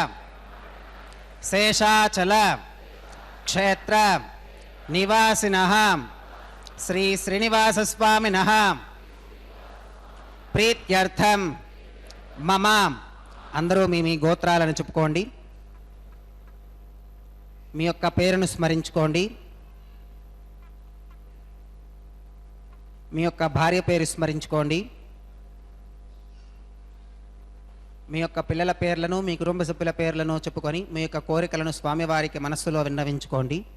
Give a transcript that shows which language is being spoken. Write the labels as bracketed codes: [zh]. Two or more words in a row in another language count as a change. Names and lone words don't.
[sa] शेषाचल क्षेत्र निवासिनः श्री श्रीनिवास स्वामिनः प्रीत्यर्थं मम [te] అందరూ మీ గోత్రాలను చెప్పుకోండి. మీ యొక్క పేరును స్మరించుకోండి. మీ యొక్క భార్య పేరు స్మరించుకోండి. మీ యొక్క పిల్లల పేర్లను మీ కుటుంబ సభ్యుల పేర్లను చెప్పుకొని మీ యొక్క కోరికలను స్వామివారికి మనస్సులో విన్నవించుకోండి.